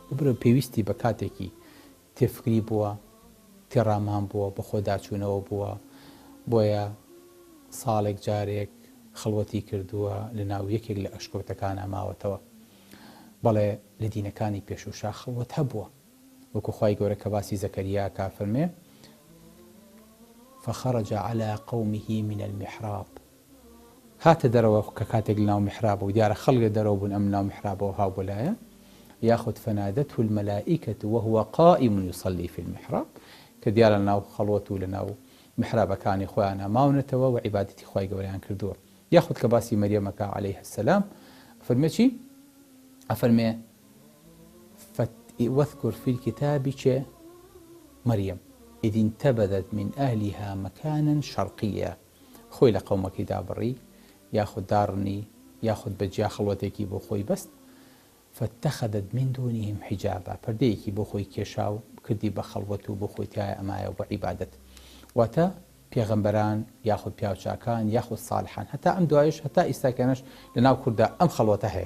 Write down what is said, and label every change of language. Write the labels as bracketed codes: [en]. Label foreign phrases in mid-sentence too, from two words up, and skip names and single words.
[ckb] ببرە پێویستی بە کاتێکی تێفکری بووە، تێڕامان بووە، بە خۆداچوونەوە بووە، بۆیە ساڵێک جارێک خەڵوەتی کردووە لە ناو یەکێک لە ئەشکەوتەکانە ماوەتەوە. بەڵێ لە دینەکانی پێشوشا خەڵوەت هەبووە، وەکو خوای گەورە کە باسی زەکەریا کا فەرمێ [ar] فخرج على قومه من المحراب، [ckb] هاتە دەرەوە کە کاتێک لەناو میحرابە و دیارە خەڵک دەرەوە بوون ئەم ناو میحرابەوە هاو بۆلایە یاخود [ar] فنادته الملائكة وهو قائم يصلي في المحراب، [ckb] کە دیارە لەناو خەڵوەت و لەناو محرابەکانی خۆیان ماونەتەوە و عیبادەتی خوای گەورەیان کردووە. یاخود کە باسی مەریەمەکە [ar] عەلەیها السەلام [ckb] فەرمێ چی؟ [ar] ئەفەرمێ واذكر في الكتاب مريم إذ انتبذت من أهلها مكانا شرقيا، [ckb] خۆی لە قەومەکەی دابڕی یاخود داڕنی یاخود بەجیا خەڵوەتێکی بۆ خۆی بەست [ar] فاتخذت من دونهم حجابا، [ckb] پەردەیەکی بۆ خۆی کێشا و کردی بە خەڵوەت و بۆ خۆی تایە ئەمایە بۆ عیبادەت. واتە پێغەمبەران یاخود پیاوچاکان یاخود ساڵحان هەتا ئەم دوایش هەتا ئیستاکانش لەناو کووردا ئەم خەڵوەتە هەیە.